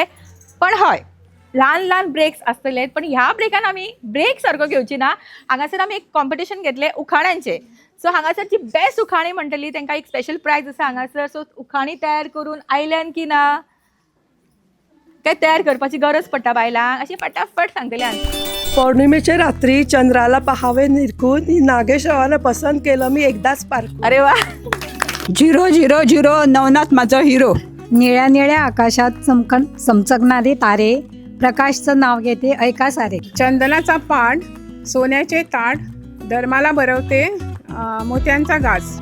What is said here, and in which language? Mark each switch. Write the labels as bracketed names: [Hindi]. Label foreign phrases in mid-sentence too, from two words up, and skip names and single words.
[Konkani] पण हय, ल्हान ल्हान ब्रेक्स आसतले. पण ह्या ब्रेकान आमी ब्रेक सारको घेवची ना. हांगासर आमी एक कॉम्पिटिशन घेतले उखाण्यांचे. सो हांगासर जी बेस्ट उखाणी म्हणटली तांकां एक [English] special prize [Konkani] आसा हांगासर. सो उखाणी तयार करून आयल्यान की ना, काय तयार करपाची गरज पडटा बायलांक, अशी फटाफट सांगतले हांव. [Marathi] पौर्णिमेच्या रात्री चंद्राला पहावे निरखून नागेशरावाला पसंत केलं मी एकदाच पारखून. [Konkani] अरे वा. [Marathi] 000 नवनाथ माझा हिरो. निळ्या निळ्या आकाशात चमचकणारे तारे, प्रकाशचं नाव घेते ऐका सारे. चंदनाचा पाड, सोन्याचे ताट, धर्माला भरवते मोत्यांचा घास.